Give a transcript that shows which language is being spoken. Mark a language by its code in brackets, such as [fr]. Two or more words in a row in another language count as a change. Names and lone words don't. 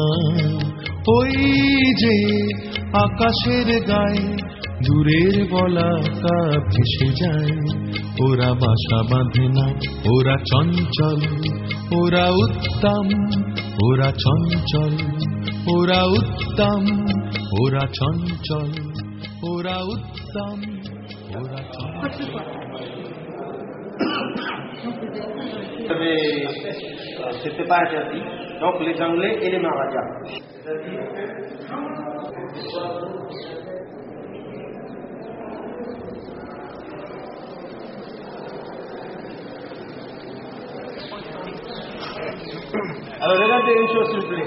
[bn] ওই যে আকাশের গায়ে দূরের বলাকা ভেসে যায়, ওরা বাসা বাঁধে না, ওরা চঞ্চল, ওরা উত্তম, ওরা চঞ্চল, ওরা উত্তম, ওরা চঞ্চল, ওরা উত্তম, ওরা চঞ্চল। [fr] C'était pas interdit, donc les Anglais et les Maharajas. Alors regardez une chose s'il vous plaît.